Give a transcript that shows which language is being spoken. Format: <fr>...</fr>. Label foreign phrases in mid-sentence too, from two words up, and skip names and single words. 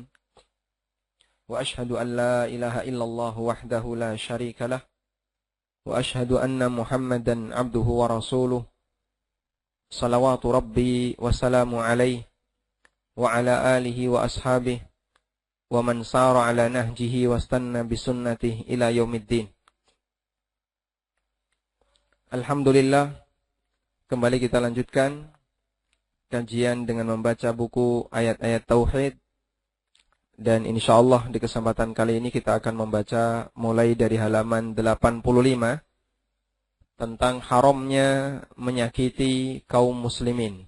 <ar>وأشهد أن لا إله إلا الله وحده لا شريك له. وأشهد أن محمدا عبده ورسوله. صلوات ربي وسلامه عليه وعلى آله وأصحابه ومن سار على نهجه واستن بسنته إلى يوم الدين.</ar> <id>Alhamdulillah, kembali kita lanjutkan kajian dengan membaca buku ayat-ayat tauhid, dan insyaallah di kesempatan kali ini kita akan membaca mulai dari halaman 85 tentang haramnya menyakiti kaum muslimin.</id>